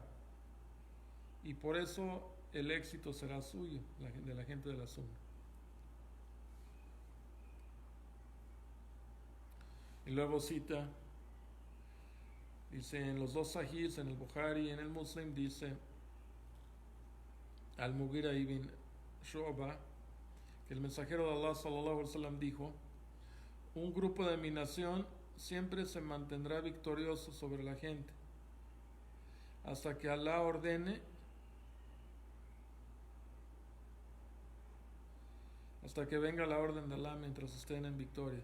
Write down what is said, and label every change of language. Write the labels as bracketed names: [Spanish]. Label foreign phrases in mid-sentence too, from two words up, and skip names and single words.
[Spanish] Y por eso el éxito será suyo, de la gente de la Sunna. Y luego cita, dice en los dos sahihs, en el Bukhari y en el Muslim, dice al-Mughira ibn Shu'ba, que el mensajero de Allah [Arabic] صلى الله عليه وسلم [Spanish] dijo: un grupo de mi nación siempre se mantendrá victorioso sobre la gente hasta que Allah ordene, hasta que venga la orden de Allah mientras estén en victoria.